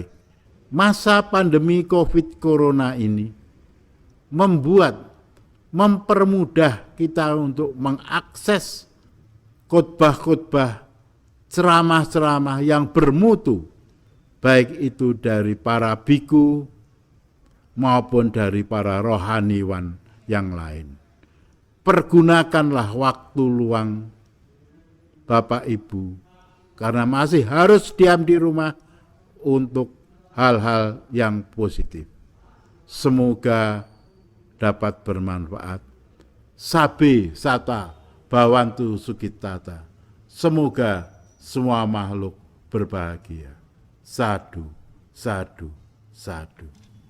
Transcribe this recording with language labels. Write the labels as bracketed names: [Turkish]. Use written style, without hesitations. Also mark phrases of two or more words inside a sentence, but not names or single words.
[Indonesian] Masa pandemi COVID Corona ini mempermudah kita untuk mengakses khotbah-khotbah, ceramah-ceramah yang bermutu, baik itu dari para biku maupun dari para rohaniwan yang lain. Pergunakanlah waktu luang Bapak Ibu, karena masih harus diam di rumah, untuk hal-hal yang positif. Semoga dapat bermanfaat. [Pali] Sabe sata bawantu sukitata. [Indonesian] Semoga semua makhluk berbahagia. [Pali] Sadu, sadu, sadu.